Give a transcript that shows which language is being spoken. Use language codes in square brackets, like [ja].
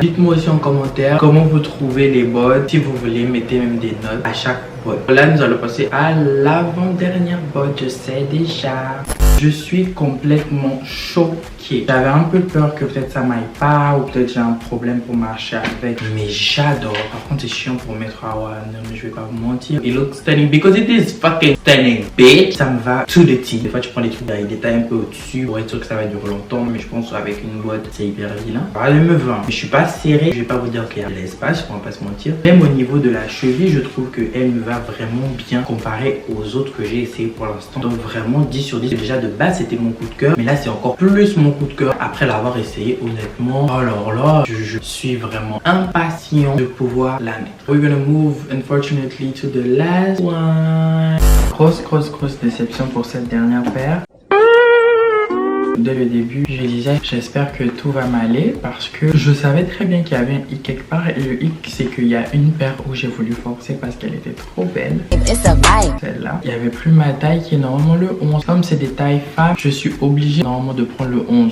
[fr] Dites-moi aussi en commentaire comment vous trouvez les bottes. Si vous voulez, mettez même des notes à chaque botte. Là, nous allons passer à l'avant-dernière botte. Je sais déjà. Je suis complètement choquée. J'avais un peu peur que peut-être ça m'aille pas ou peut-être j'ai un problème pour marcher avec. Mais j'adore. Par contre, c'est chiant pour mettre à non, mais je vais pas vous mentir. [en] It looks stunning because it is fucking stunning, bitch. [fr] Ça me va [en] to the T. [fr] Des fois, tu prends des trucs avec des tailles un peu au-dessus pour être sûr que ça va durer longtemps. Mais je pense qu'avec une boîte, c'est hyper vilain. Elle me va. Mais je suis pas serré. Je vais pas vous dire qu'il y a de l'espace, on va pas se mentir. Même au niveau de la cheville, je trouve qu'elle me va vraiment bien comparé aux autres que j'ai essayé pour l'instant. Donc vraiment 10 sur 10. Déjà de base, c'était mon coup de cœur. Mais là, c'est encore plus mon coup de cœur après l'avoir essayé, honnêtement. Alors là, je suis vraiment impatient de pouvoir la mettre. [en] We're gonna move, unfortunately, to the last one. [fr] Grosse déception pour cette dernière paire. Dès le début, je disais j'espère que tout va m'aller parce que je savais très bien qu'il y avait un hic quelque part et le hic c'est qu'il y a une paire où j'ai voulu forcer parce qu'elle était trop belle. Celle-là, il n'y avait plus ma taille qui est normalement le 11. Comme c'est des tailles femmes, je suis obligée normalement de prendre le 11.